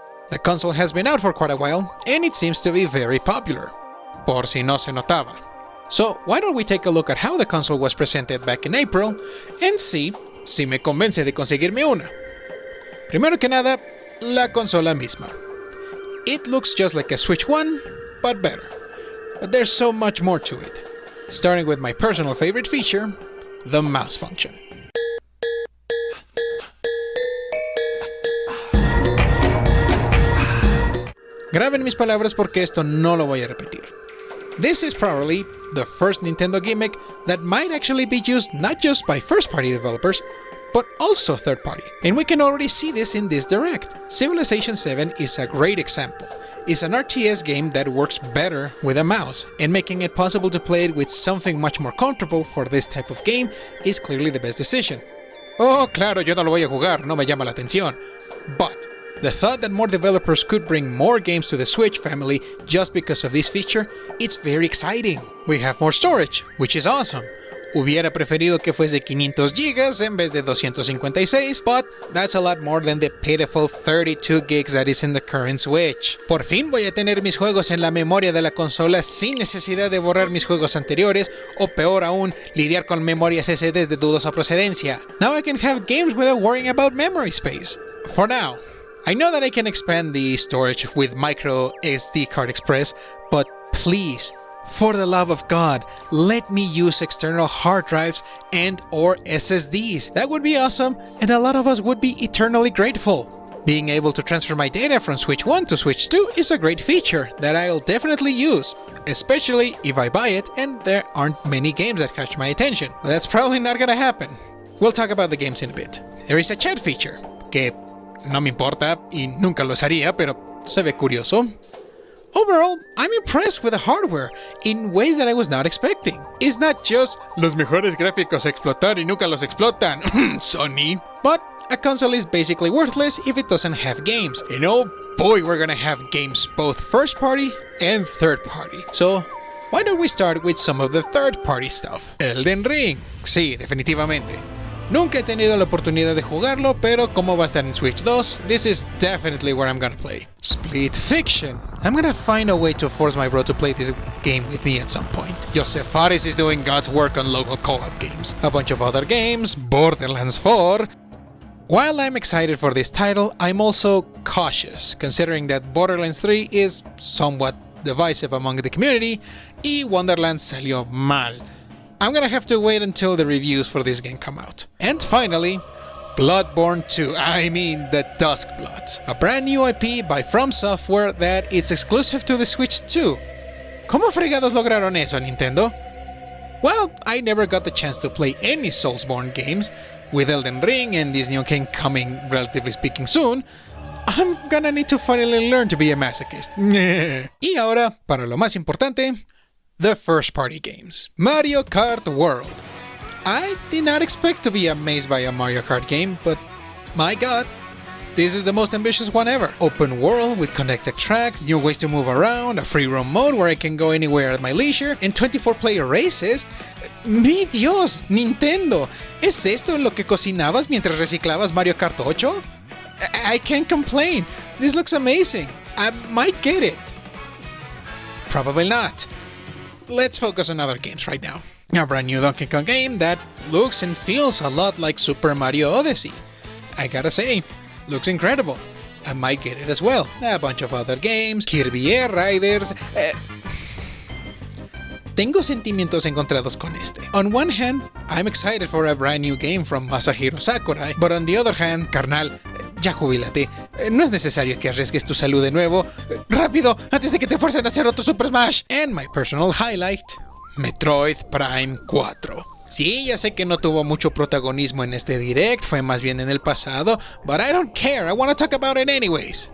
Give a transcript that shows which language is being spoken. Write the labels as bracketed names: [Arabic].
[English] The console has been out for quite a while, and it seems to be very popular. [Spanish] Por si no se notaba. [English] So, why don't we take a look at how the console was presented back in April, and see [Spanish] si me convence de conseguirme una. Primero que nada, la consola misma. [English] It looks just like a Switch 1, but better. But there's so much more to it. Starting with my personal favorite feature, the mouse function. [Spanish] Graben mis palabras porque esto no lo voy a repetir. [English] This is probably the first Nintendo gimmick that might actually be used not just by first-party developers, but also third-party. And we can already see this in this Direct. Civilization 7 is a great example. It's an RTS game that works better with a mouse, and making it possible to play it with something much more comfortable for this type of game is clearly the best decision. [Spanish] Oh, claro, yo no lo voy a jugar, no me llama la atención. [English] But the thought that more developers could bring more games to the Switch family just because of this feature, it's very exciting. We have more storage, which is awesome. [Spanish] Hubiera preferido que fuese 500 GB en vez de 256, [English] but that's a lot more than the pitiful 32 gigs that is in the current Switch. [Spanish] Por fin voy a tener mis juegos en la memoria de la consola sin necesidad de borrar mis juegos anteriores, o peor aún, lidiar con memorias SDs de dudosa procedencia. [English] Now I can have games without worrying about memory space. For now. I know that I can expand the storage with micro SD card express, but please, for the love of God, let me use external hard drives and or SSDs. That would be awesome, and a lot of us would be eternally grateful. Being able to transfer my data from Switch 1 to Switch 2 is a great feature that I'll definitely use, especially if I buy it and there aren't many games that catch my attention. But that's probably not gonna happen. We'll talk about the games in a bit. There is a chat feature, [Spanish] que no me importa y nunca lo usaría, pero se ve curioso. [English] Overall, I'm impressed with the hardware in ways that I was not expecting. It's not just [Spanish] los mejores gráficos a explotar y nunca los explotan, Sony. [English] But a console is basically worthless if it doesn't have games. And oh boy, we're gonna have games both first party and third party. So, why don't we start with some of the third party stuff? [Spanish] Elden Ring. Sí, definitivamente. Nunca he tenido la oportunidad de jugarlo, pero como va a estar en Switch 2, [English] this is definitely where I'm gonna play. Split Fiction. I'm gonna find a way to force my bro to play this game with me at some point. Joseph Fares is doing God's work on local co-op games. A bunch of other games, Borderlands 4. While I'm excited for this title, I'm also cautious, considering that Borderlands 3 is somewhat divisive among the community, [Spanish] y Wonderlands salió mal. [English] I'm gonna have to wait until the reviews for this game come out. And finally, Bloodborne 2, I mean the Duskbloods, a brand new IP by From Software that is exclusive to the Switch 2. [Spanish] ¿Cómo fregados lograron eso, Nintendo? [English] Well, I never got the chance to play any Soulsborne games. With Elden Ring and this new game coming relatively speaking soon, I'm gonna need to finally learn to be a masochist. [Spanish] Y ahora, para lo más importante, [English] the first party games. Mario Kart World. I did not expect to be amazed by a Mario Kart game, but my god, this is the most ambitious one ever. Open world with connected tracks, new ways to move around, a free roam mode where I can go anywhere at my leisure, and 24-player races. [Spanish] Mi Dios, Nintendo, ¿es esto lo que cocinabas mientras reciclabas Mario Kart 8? [English] I can't complain. This looks amazing. I might get it. Probably not. Let's focus on other games right now. A brand new Donkey Kong game that looks and feels a lot like Super Mario Odyssey. I gotta say, looks incredible. I might get it as well. A bunch of other games, Kirby Air Riders. [Spanish] Tengo sentimientos encontrados con este. [English] On one hand, I'm excited for a brand new game from Masahiro Sakurai, but on the other hand, [Spanish] carnal, ya jubílate. No es necesario que arriesgues tu salud de nuevo. ¡Rápido! Antes de que te fuercen a hacer otro Super Smash. [English] And my personal highlight, Metroid Prime 4. [Spanish] Sí, ya sé que no tuvo mucho protagonismo en este direct, fue más bien en el pasado, [English] but I don't care, I wanna talk about it anyways.